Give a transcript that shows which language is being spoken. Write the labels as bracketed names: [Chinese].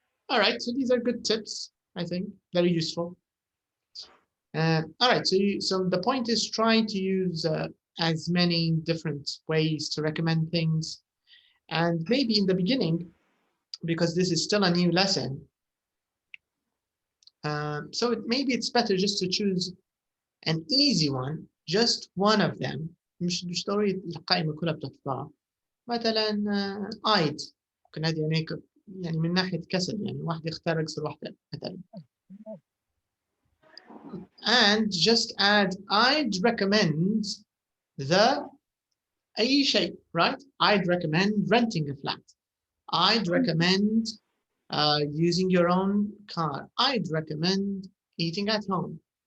[English] All right, so these are good tips, I think, very useful. All right, so the point is try to use as many different ways to recommend things. And maybe in the beginning, because this is still a new lesson, so maybe it's better just to choose an easy one, just one of them. [Arabic] مش ضروري القائمة كلها بتحفظها. مثلا ايد ممكن هذه يعني من ناحية كسل يعني واحد يختار أكثر واحدة مثلا. [English] And just add I'd recommend [Arabic] أي شيء, [English] right? I'd recommend renting a flat. I'd recommend using your own car. I'd recommend eating at home.